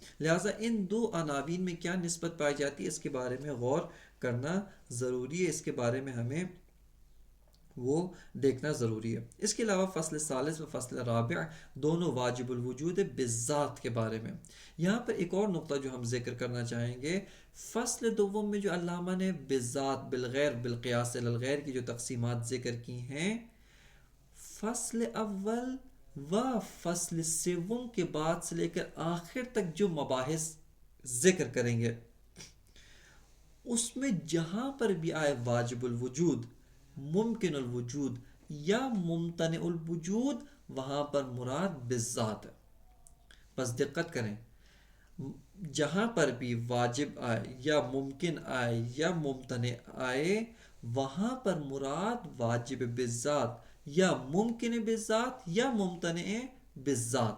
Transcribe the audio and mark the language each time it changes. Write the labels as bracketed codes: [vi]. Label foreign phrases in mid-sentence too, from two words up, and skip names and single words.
[ur] لہٰذا ان دو عناوین میں کیا نسبت پائی جاتی ہے، اس کے بارے میں غور کرنا ضروری ہے، اس کے بارے میں ہمیں وہ دیکھنا ضروری ہے۔ اس کے علاوہ فصل ثالث و فصل رابع دونوں واجب الوجود بالذات کے بارے میں۔ یہاں پر ایک اور نقطہ جو ہم ذکر کرنا چاہیں گے، فصل دوم میں جو علامہ نے بالذات بالغیر بالقیاس علی الغیر کی جو تقسیمات ذکر کی ہیں، فصل اول و فصل سوم کے بعد سے لے کر آخر تک جو مباحث ذکر کریں گے، اس میں جہاں پر بھی آئے واجب الوجود، ممکن الوجود یا ممتنع الوجود، وہاں پر مراد بالذات ہے۔ بس دقت کریں، جہاں پر بھی واجب آئے یا ممکن آئے یا ممتنع آئے، وہاں پر مراد واجب بالذات یا ممکن بالذات یا ممتنع بالذات ہے۔